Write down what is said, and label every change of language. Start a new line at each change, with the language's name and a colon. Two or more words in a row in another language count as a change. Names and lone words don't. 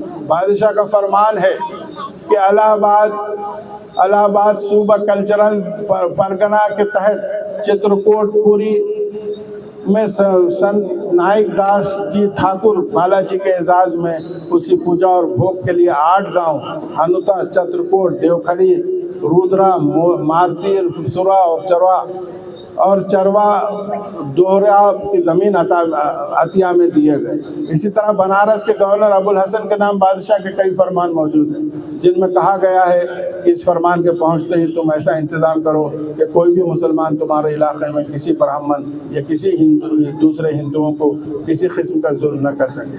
Urdu: بادشاہ کا فرمان ہے کہ الہ آباد صوبہ کلچرل پرگنہ کے تحت چترکوٹ پوری میں سنت نائک داس جی ٹھاکر بالاجی کے اعزاز میں اس کی پوجا اور بھوگ کے لیے 8 گاؤں ہنوتا، چترکوٹ، دیوکھڑی، رودرا، مارتیر، سورا اور چروا دوہرا کی زمین عطیہ میں دیے گئے۔ اسی طرح بنارس کے گورنر ابو الحسن کے نام بادشاہ کے کئی فرمان موجود ہیں جن میں کہا گیا ہے کہ اس فرمان کے پہنچتے ہی تم ایسا انتظام کرو کہ کوئی بھی مسلمان تمہارے علاقے میں کسی برہمن یا کسی دوسرے ہندوؤں کو کسی قسم کا ظلم نہ کر سکے۔